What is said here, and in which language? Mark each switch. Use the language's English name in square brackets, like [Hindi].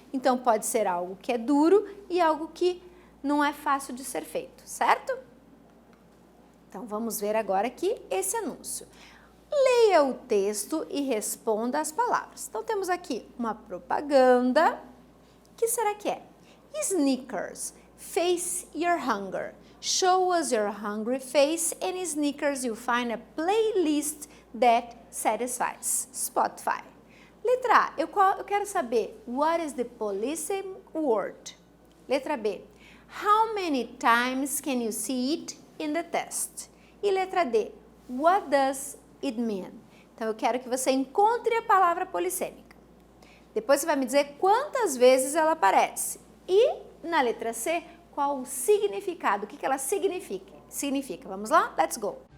[Portuguese] Então, pode ser algo que é duro e algo que não é fácil de ser feito, certo? Então, vamos ver agora aqui esse anúncio. Leia o texto e responda as palavras. Então, temos aqui uma propaganda. O que será que é? Snickers, [English] face your hunger. Show us your hungry face and in Snickers you'll find a playlist that satisfies. Spotify. [Portuguese] Letra A, eu quero saber [English] what is the polissemy word? [Portuguese] Letra B, [English] how many times can you see it in the test? [Portuguese] E letra D, [English] what does it mean? [Portuguese] Então eu quero que você encontre a palavra polissêmica. Depois você vai me dizer quantas vezes ela aparece. E na letra C, qual o significado, o que ela significa. Vamos lá? [English] Let's go!